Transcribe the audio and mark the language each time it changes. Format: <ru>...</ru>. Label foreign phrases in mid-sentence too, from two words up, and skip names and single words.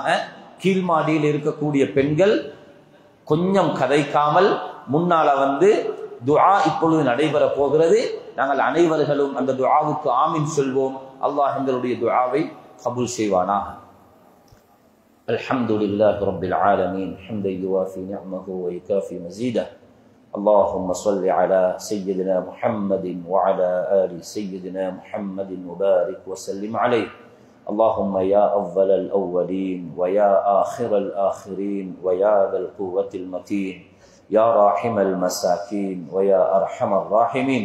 <ta>கீழ்மாடியில் இருக்கக்கூடிய பெண்கள் கொஞ்சம் கதைக்காமல் முன்னால துஆ இப்பொழுது நடைபெற போகிறது. நாங்கள் அனைவர்களும் அந்த துஆவுக்கு ஆமீன் சொல்வோம். அல்லாஹ் எங்களுடைய துஆவை கபூல் செய்வானாக.</ta> <ar>الحمد لله رب العالمين حمدا يوافي نعمه و يكافئ مزيده. اللهم صل على سيدنا محمد وعلى آل سيدنا محمد وبارك وسلم عليه. اللهم يا أول الأولين ويا آخر الآخرين ويا ذا القوة المتين يا راحم المساكين ويا أرحم الراحمين.</ar>